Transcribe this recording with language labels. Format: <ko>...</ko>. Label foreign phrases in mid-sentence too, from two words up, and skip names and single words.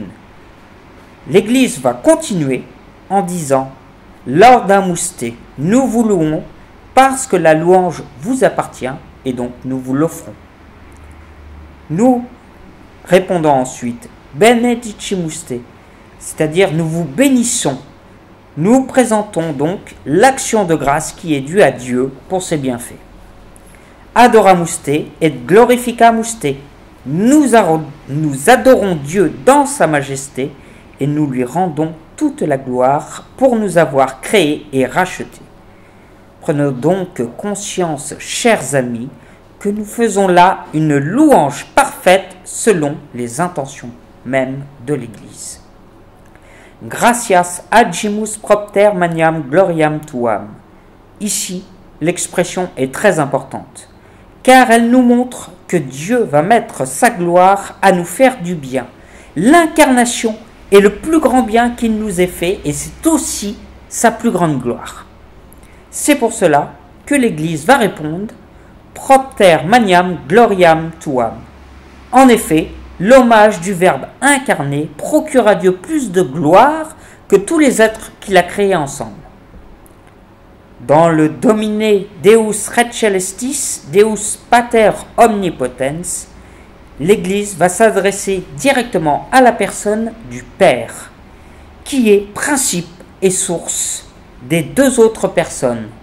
<fr>L'Église va continuer en disant «</fr> <la>Laudamus te,</la> <fr>nous vous louons parce que la louange vous appartient et donc nous vous l'offrons. » Nous répondons ensuite «</fr> <la>Benedicimus te</la> <fr>», c'est-à-dire nous vous bénissons. Nous présentons donc l'action de grâce qui est due à Dieu pour ses bienfaits.</fr> <la>Adoramus te et glorificamus te.</la> <fr>Nous adorons Dieu dans sa majesté et nous lui rendons toute la gloire pour nous avoir créés et rachetés. Prenons donc conscience, chers amis, que nous faisons là une louange parfaite selon les intentions même de l'Église.</fr> <la>Gratias agimus propter maniam gloriam tuam.</la> <fr>Ici, l'expression est très importante, car elle nous montre que Dieu va mettre sa gloire à nous faire du bien. L'incarnation est le plus grand bien qu'il nous ait fait et c'est aussi sa plus grande gloire. C'est pour cela que l'Église va répondre «</fr> <la>Propter maniam gloriam tuam ».</la> <fr>En effet, l'hommage du Verbe incarné procure à Dieu plus de gloire que tous les êtres qu'il a créés ensemble. Dans le</fr> <la>Domine Deus Rei Celestis, Deus Pater Omnipotens,</la> <fr>l'Église va s'adresser directement à la personne du Père, qui est principe et source des deux autres personnes.</fr>